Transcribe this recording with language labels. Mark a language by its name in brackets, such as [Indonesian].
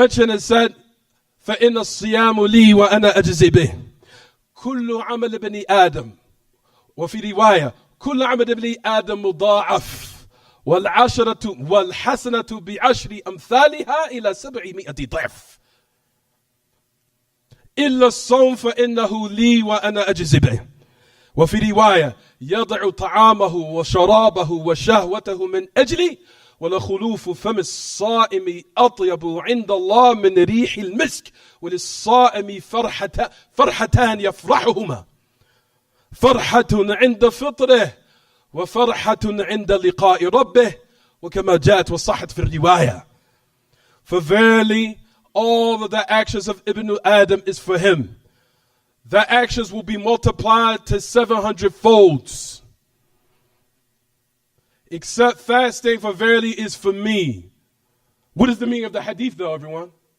[English] and said, [Arabic] فَإِنَّ الصِّيَامُ لِي وَأَنَا أَجْزِي بِهِ كُلُّ عَمَلِ بْنِ آدَمَ وفي رواية كل عمل ابن آدم مضاعف والحسنة بعشر أمثالها إلى 700 ضعف إلا الصوم فإنه لي وأنا أجزي به. وفي رواية يضع طعامه وشرابه وشهوته من أجلي ولخلوف فم الصائم أطيب عند الله من ريح المسك وللصائم فرحتان يفرحهما فرحة عند فطره وفرحة عند لقاء ربه وكما جاءت وصحت في الرواية. [English] For verily all of the actions of Ibn Adam is for him. The actions will be multiplied to 700 folds. Except fasting, for verily is for me. What is the meaning of the hadith though, everyone?